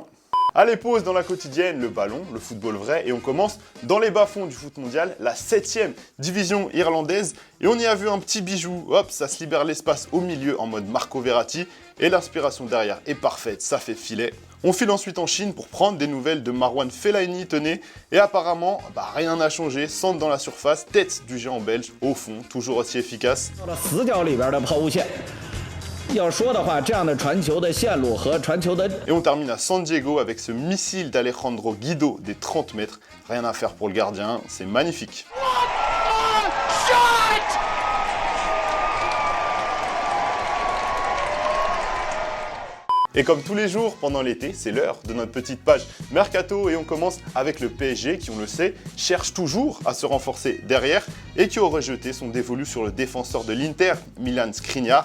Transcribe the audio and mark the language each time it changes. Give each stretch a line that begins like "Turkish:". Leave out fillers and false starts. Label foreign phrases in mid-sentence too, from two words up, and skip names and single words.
French: Allez, pause dans la quotidienne, le ballon, le football vrai, et on commence dans les bas-fonds du foot mondial, la 7e division irlandaise, et on y a vu un petit bijou, hop, ça se libère l'espace au milieu en mode Marco Verratti, et l'inspiration derrière est parfaite, ça fait filet. On file ensuite en Chine pour prendre des nouvelles de Marwan Fellaini, tenez, et apparemment, rien n'a changé, centre dans la surface, tête du géant belge, au fond, toujours aussi efficace.
Chinese: 死角里边的抛物线。要说的话，这样的传球的线路和传球的
French: Et on termine à San Diego avec ce missile d'Alejandro Guido des 30 mètres. Rien à faire pour le gardien, c'est magnifique. Et comme tous les jours pendant l'été, c'est l'heure de notre petite page Mercato et on commence avec le PSG qui, on le sait, cherche toujours à se renforcer derrière et qui aurait jeté son dévolu sur le défenseur de l'Inter, Milan Skriniar.